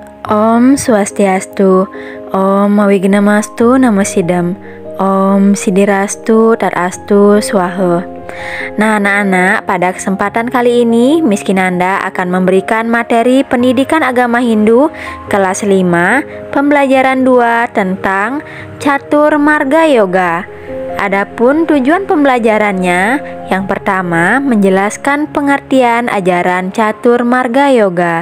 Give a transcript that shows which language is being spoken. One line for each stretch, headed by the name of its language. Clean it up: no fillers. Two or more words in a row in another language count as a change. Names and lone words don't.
Sanskrit: Om Swastiastu, Om Wignamastu Namo Sidam, Om Sidirastu Tadastu Swaha.
Indonesian: Nah anak-anak, pada kesempatan kali ini Miss Kinanda akan memberikan materi pendidikan agama Hindu kelas 5 pembelajaran 2 tentang Catur Marga Yoga. Adapun tujuan pembelajarannya, yang pertama menjelaskan pengertian ajaran Catur Marga Yoga.